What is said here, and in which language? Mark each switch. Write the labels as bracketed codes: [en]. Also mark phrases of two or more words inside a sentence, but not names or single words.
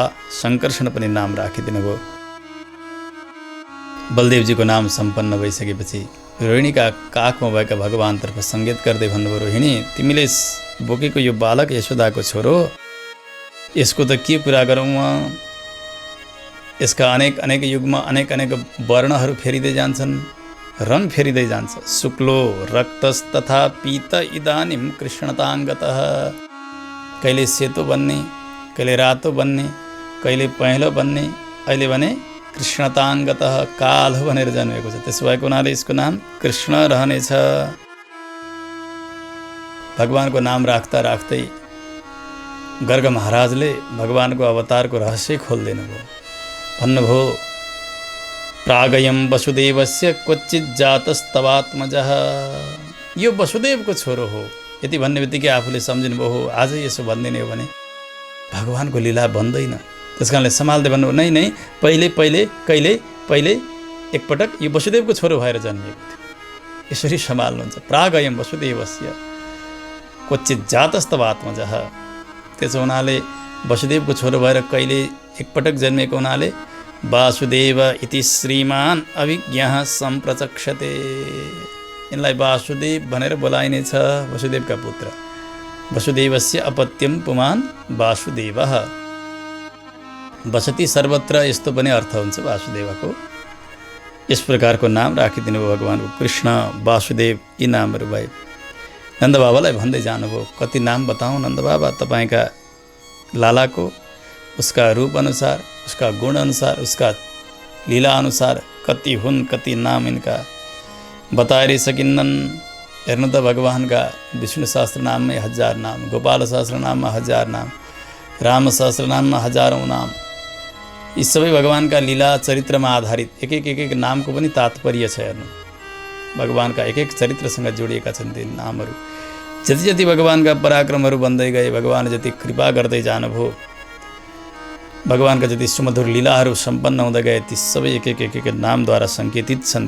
[ne] सङ्कर्षण पनि नाम राखिदिनु भयो। बलदेवजीको नाम सम्पन्न भइसकेपछि रोहिणीका काखमा भएका भगवानतर्फ सङ्केत गर्दै भन्नुभयो, रोहिणी तिमीले बोकेको यो बालक यशोदाको छोरो, यसको त के कुरा गरौँ? यसका अनेक अनेक युगमा अनेक अनेक वर्णहरू फेरिँदै जान्छन्, रङ फेरिँदै जान्छ। [sa] शुक्लो रक्तस्तथा पीत इदानीं कृष्णताङ्गतः। [ne] कहिले सेतो बन्ने, कहिले रातो बन्ने, कहिले पहेँलो बन्ने, अहिले भने कृष्णताङ्गतः, कालो भनेर जन्मेको छ। त्यसो भएको हुनाले यसको नाम कृष्ण रहनेछ। भगवानको नाम राख्दा राख्दै गर्ग महाराजले भगवानको अवतारको रहस्य खोल्दिनु भयो। भन्नुभयो, [sa] प्रागयं वसुदेवस्य क्वचित जातस्तवात्मजः। [ne] यो वसुदेवको छोरो हो। यति भन्ने बित्तिकै आफूले सम्झिनुभयो, हो आज यसो भनिदिने हो भने भगवानको लीला बन्दैन। त्यस कारणले सम्हाल्दै भन्नुभयो, नै नै पहिले पहिले कहिले पहिले एकपटक यो वसुदेवको छोरो भएर जन्मिएको थियो, यसरी सम्हाल्नुहुन्छ। [sa] प्रागयं वसुदेवस्य क्वचित जातस्तवात्मजः। [ne] त्यसो हुनाले वसुदेवको छोरो भएर कहिले एकपटक जन्मेको हुनाले [sa] वासुदेव इति श्रीमान अभिज्ञः सम्प्रचक्षते। [ne] यिनलाई वासुदेव भनेर बोलाइनेछ, वसुदेवका पुत्र। [sa] वसुदेवस्य अपत्यम पुमान् वासुदेवः। वसति सर्वत्र, [ne] यस्तो पनि अर्थ हुन्छ वासुदेवको। यस प्रकारको नाम राखिदिनु भयो भगवानको। कृष्ण, वासुदेव यी नामहरू भए। नन्द बाबालाई भन्दै जानुभयो, कति नाम बताउँ नन्द बाबा तपाईँका लालाको, उसका रूप अनुसार, उसका गुण अनुसार, उसका लीला अनुसार कति हुन्, कति नाम इनका बताएरै सकिन्नन्। हेर्नु त भगवानका विष्णु सहस्त्र नाममै 1000 नाम, गोपाल सहस्त्र नाममा 1000 नाम, राम सहस्त्र नाममा हजारौँ नाम। यी सबै भगवानका लीला चरित्रमा आधारित एक एक नामको पनि तात्पर्य छ। हेर्नु, भगवानका एक एक चरित्रसँग जोडिएका छन् ती नामहरू। जति जति भगवानका पराक्रमहरू बन्दै गए, भगवान जति कृपा गर्दै जानुभयो, भगवानका जति सुमधुर लीलाहरू सम्पन्न हुँदै गए, ती सबै एक एक नामद्वारा सङ्केतित छन्।